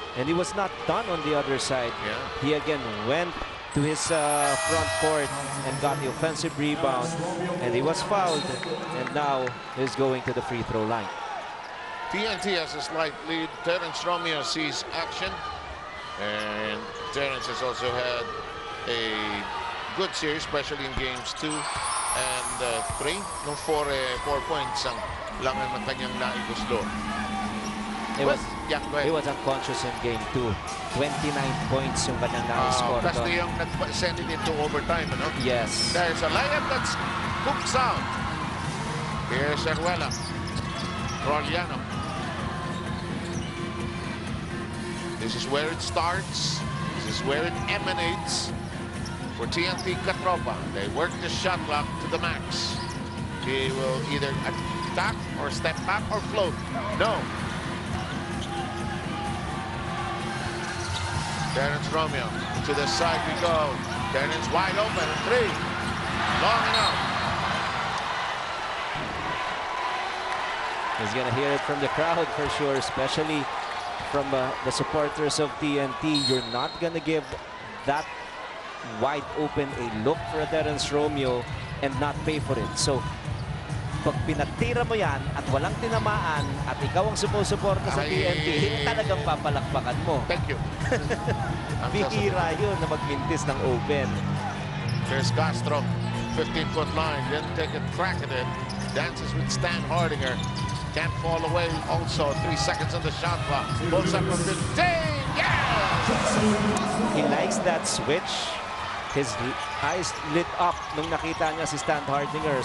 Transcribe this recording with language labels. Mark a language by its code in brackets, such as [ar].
[en] And he was not done on the other side. He again went to his front court and got the offensive rebound. And he was fouled. And now he's going to the free throw line. TNT has a slight lead. Terrence Romeo sees action, and Terrence has also had a good series, especially in games 2 and 3. No 4 points [tl] ang langan ng kanyang naigusto. [en] He was unconscious in game 2. [tl] 29 points yung kanyang na-score. [en] That's the young that sent it into overtime, no? Yes. There's a layup that's hooks out. Here's Arruela. Roliano. This is where it starts. This is where it emanates for TNT Katropa. They work the shot clock to the max. He will either attack or step back or float. No. Terrence Romeo to the side we go. Terrence wide open. 3. Long enough. He's going to hear it from the crowd for sure, especially from the supporters of TNT. You're not going to give that wide open a look for Terrence Romeo and not pay for it. [tl] So, pag pinatira mo yan at walang tinamaan at ikaw ang sumusuporta sa TNT, hindi talagang papalakpakan mo. [en] Thank you. [tl] Bihira yun na magmintis ng open. [en] Here's Castro, 15-foot line, didn't take a crack at it. Dances with Stan Hardinger. Can't fall away. Also, 3 seconds on the shot clock. Pulls up from 15. Yes! He likes that switch. His eyes lit up [tl] nung nakita niya si [en] Stan Hardinger.